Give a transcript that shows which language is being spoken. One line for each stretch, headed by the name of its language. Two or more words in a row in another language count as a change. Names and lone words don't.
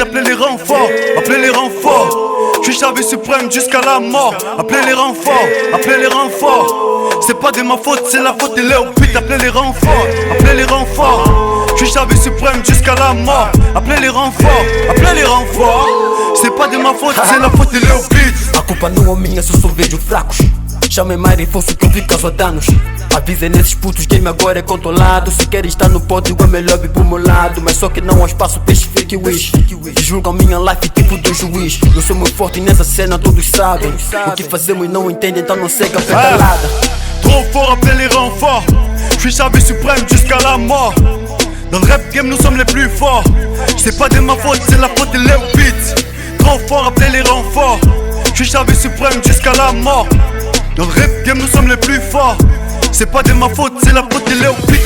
French: Appelez les renforts, appelez les renforts. J'suis Chavé suprême jusqu'à la mort. Appelez les renforts, appelez les renforts. C'est pas de ma faute, c'est la faute de Léo Beats. Appelez les renforts, appelez les renforts. J'suis Chavé suprême jusqu'à la mort. Appelez les renforts, appelez les renforts. C'est pas de ma faute, c'est la faute de Léo Beats.
Portuguese: A culpa não é minha se eu só vejo fracos. Chamem mais reforço que eu vi causar danos. Avisem nesses putos, game agora é controlado. Se quer estar no pódio é melhor vir pro meu lado. Mas só que não há espaço pra esses
English: fake wish.
Portuguese: Julgam minha life tipo do juiz. Eu sou muito forte nessa cena, todos sabem o que fazemos e não entendem, então não segue a pedalada.
French: Trop fort, appelez les renforts. J'suis Chavé suprême jusqu'à la mort. Dans le
English: rap game,
French: nous sommes les plus forts. C'est pas de ma faute, c'est la faute de Léo Beats. Trop fort, appelez les renforts. J'suis Chavé suprême jusqu'à la mort. Dans le
English: rap game,
French: nous sommes les plus forts. C'est pas de ma faute, c'est la faute de Léo Beats.